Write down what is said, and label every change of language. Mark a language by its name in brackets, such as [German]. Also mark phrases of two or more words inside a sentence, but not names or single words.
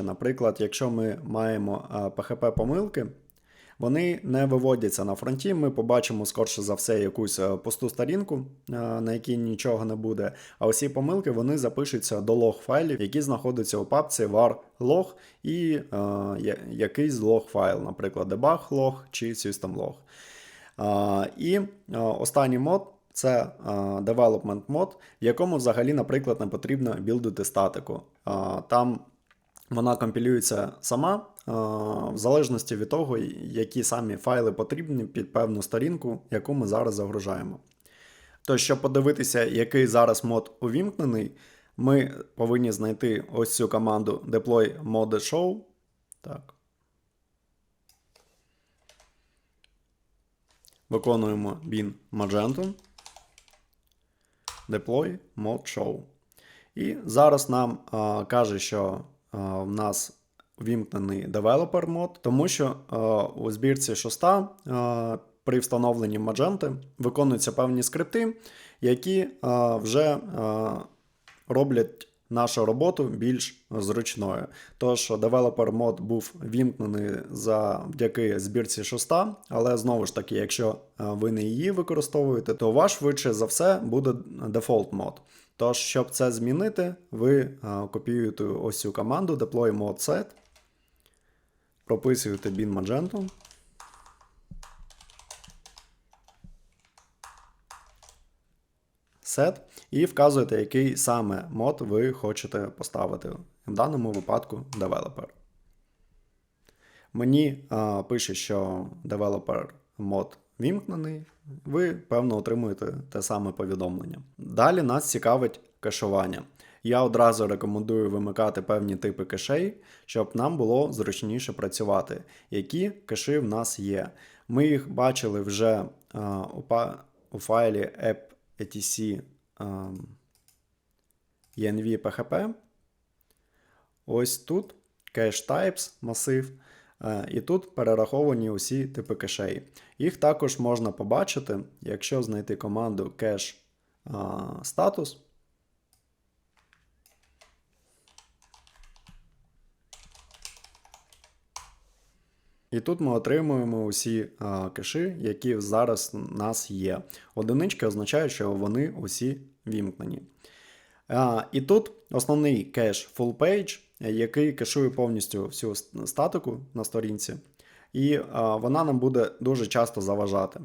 [Ukrainian] Наприклад, якщо ми маємо PHP-помилки, вони не виводяться на фронті, ми побачимо, скорше за все, якусь пусту сторінку, на якій нічого не буде. А усі помилки вони запишуться до лог-файлів, які знаходяться у папці [English] var log [Ukrainian] і якийсь лог-файл, наприклад, [English] debug log [Ukrainian] чи [English] system log. [Ukrainian] І останній мод – це development мод, в якому взагалі, наприклад, не потрібно білдити статику. Там вона компілюється сама, в залежності від того, які самі файли потрібні під певну сторінку, яку ми зараз загружаємо. Тож, щоб подивитися, який зараз мод увімкнений, ми повинні знайти ось цю команду [English] deploy mode show. [Ukrainian] Так. Виконуємо [English] bin magento, deploy mode show. [Ukrainian] І зараз нам каже, що в нас вімкнений developer мод, тому що у збірці шоста при встановленні Magento виконуються певні скрипти, які вже роблять нашу роботу більш зручною. Тож developer мод був вімкнений завдяки збірці шоста, але знову ж таки, якщо ви не її використовуєте, то ваш швидше за все буде default мод. Тож, щоб це змінити, ви копіюєте ось цю команду [English] deploy mode set, [Ukrainian] прописуєте [English] bin magento, set [Ukrainian] і вказуєте, який саме мод ви хочете поставити. В даному випадку developer. Мені пише, що developer мод вімкнений, ви, певно, отримуєте те саме повідомлення. Далі нас цікавить кешування. Я одразу рекомендую вимикати певні типи кешей, щоб нам було зручніше працювати. Які кеші в нас є? Ми їх бачили вже у файлі app.etc env.php. Ось тут [English] cache types [Ukrainian] масив. І тут перераховані усі типи кешей. Їх також можна побачити, якщо знайти команду [English] cache status. [Ukrainian] І тут ми отримуємо усі кеші, які зараз у нас є. Одинички означають, що вони усі вімкнені. І тут основний кеш [English] full page, [Ukrainian] який кешує повністю всю статику на сторінці, і вона нам буде дуже часто заважати.